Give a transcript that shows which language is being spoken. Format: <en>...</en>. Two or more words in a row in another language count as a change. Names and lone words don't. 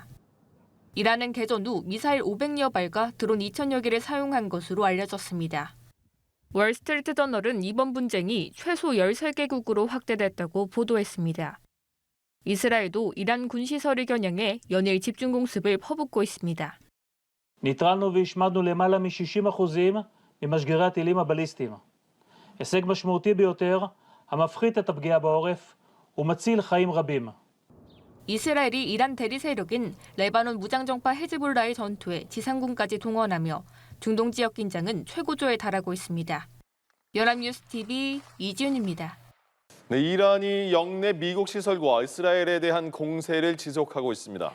<ko>이란은 개전 후 미사일 500여 발과 드론 2,000여 개를 사용한 것으로 알려졌습니다. 월스트리트 저널은 이번 분쟁이 최소 13개국으로 확대됐다고 보도했습니다. 이스라엘도 이란 군시설을 겨냥해 연일 집중 공습을 퍼붓고 있습니다.</ko> <he>ניטרלנו והשמדנו למעלה מ-60% ממשגרי הטילים הבליסטיים. הישג משמעותי ביותר המפחית את הפגיעה בעורף ומציל חיים רבים.</he> <ko>이스라엘이 이란 대리 세력인 레바논 무장정파 헤즈볼라의 전투에 지상군까지 동원하며 중동 지역 긴장은 최고조에 달하고 있습니다. 연합뉴스 TV 이지윤입니다. 네, 이란이 영내 미국 시설과 이스라엘에 대한 공세를 지속하고 있습니다.</ko>